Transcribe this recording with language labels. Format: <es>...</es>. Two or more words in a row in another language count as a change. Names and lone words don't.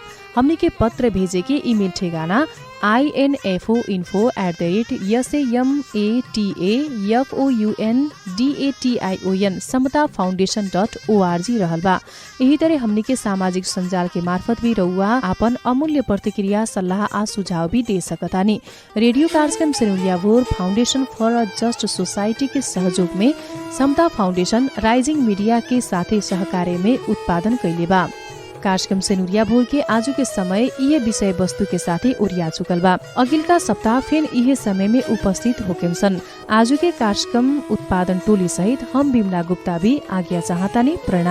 <bho>हमने के पत्र भेजे के ईमेल ठेगाना info@samatafoundation समताफाउंडेशन.org रहल बा। यही तरह हमने के सामाजिक संजाल के मार्फत भी रहुआ आपन अमूल्य प्रतिक्रिया सल्लाह आ सुझाव भी दे सकतानी। रेडियो कार्यक्रम सेनुरिया भोर फाउंडेशन फॉर अ जस्ट सोसाइटी के सहयोग में समता फाउंडेशन राइजिंग मीडिया के साथे सहकार्य में उत्पादन कैले बा। कार्यक्रम सेनुरिया भोर के आजू के समय यह विषय वस्तु के साथे ओरिया चुकल बा। अगिलका सप्ताह फिर यह समय में उपस्थित होकेम सन। आजू के कार्यक्रम उत्पादन टोली सहित हम बिमला गुप्ता भी आज्ञा चाहतानी।</bho>